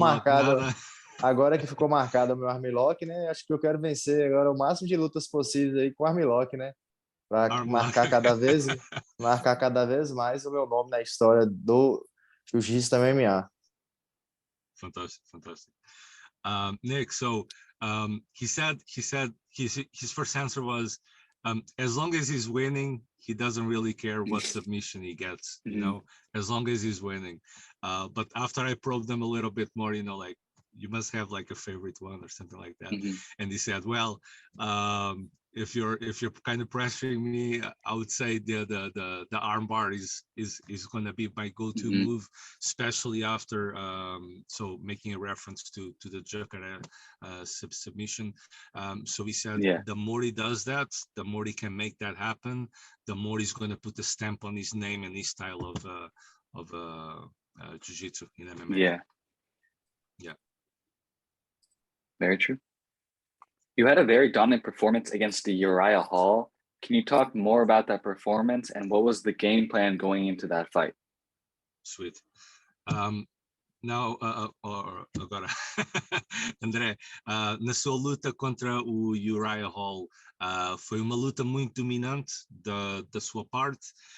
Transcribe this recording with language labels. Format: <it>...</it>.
<pt>marcado, nada. agora que ficou marcado o meu armlock, né? Acho que eu quero vencer agora o máximo de lutas possíveis aí com armlock, né? Para marcar cada vez mais o meu nome na história do jiu-jitsu da MMA.</pt> <en>Fantastic. Nick, so he said his first answer was, as long as he's winning, he doesn't really care what submission he gets, you know, as long as he's winning. But after I probed them a little bit more, you know, like, you must have like a favorite one or something like that. And he said, well, if you're kind of pressuring me, I would say the arm bar is going to be my go-to move, especially after so making a reference to the Jacare submission. So he said, the more he does that, the more he can make that happen, the more he's going to put a stamp on his name and his style of jiu-jitsu in MMA. Yeah. Very true. You had a very dominant performance against the Uriah Hall. Can you talk more about that performance and what was the game plan going into that fight? Sweet. Now,</en> <pt>agora, André, na sua luta contra o Uriah Hall, foi uma luta muito dominante da sua parte.</pt>